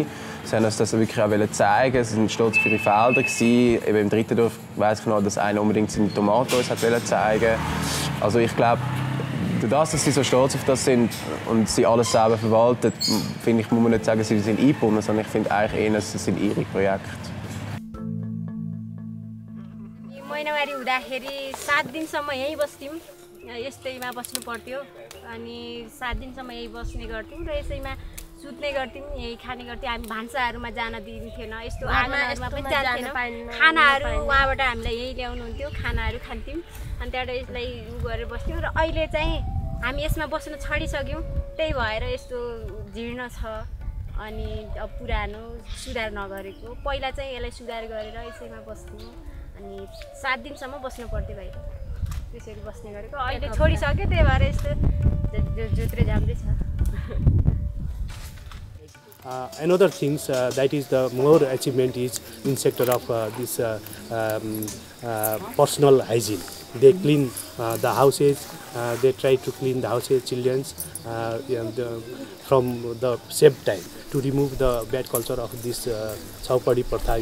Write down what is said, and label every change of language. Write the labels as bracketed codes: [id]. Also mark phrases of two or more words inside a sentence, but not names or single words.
[de] Sie haben uns das wirklich auch zeigen. Sie sind stolz auf ihre Felder gewesen. Eben im dritten Dorf weiss ich noch, dass einer unbedingt seine Tomaten uns zeigen wollte. Also ich glaube, dadurch, dass sie so stolz auf das sind und sie alles selber verwalten, finde ich, muss man nicht sagen, sie sind eingebunden, sondern ich finde eigentlich eher, es sind ihre Projekte. [ne] महिनावारी हुँदाखेरि 7 दिनसम्म यहीँ बस्थ्यौँ यस्तैमा बस्नु पर्थ्यो अनि 7 दिनसम्म यहीँ बस्ने गर्थ्यौँ र यसैमा सुत्ने गर्थ्यौँ यही खाने गर्थ्यौँ हामी भान्साहरूमा जान दिन्थेन यस्तो आँगनहरूमा पनि जान्थेनौँ खानाहरू उहाँबाट हामीलाई यही ल्याउनुहुन्थ्यो खानाहरू खान्थ्यौँ अनि त्यहाँबाट यसलाई उ गरेर बस्थ्यौँ र अहिले चाहिँ हामी यसमा बस्न छाडिसक्यौँ त्यही भएर यस्तो जीर्ण छ अनि अब पुरानो सुधार नगरेको पहिला चाहिँ यसलाई सुधार गरेर यसैमा बस्थ्यौँ अनि 7 दिनसम्म बस्नु पर्थ्यो बाहिर त्यसरी बस्ने गरेको अहिले छोडिसक्यो त्यही भएर यस्तो जोत्रे झाम्दै छ [en] Another things that is the more achievement is in sector of this personal hygiene. They clean the houses. They try to clean the houses, children's, from the same time to remove the bad culture of this Chaupadi Pratha.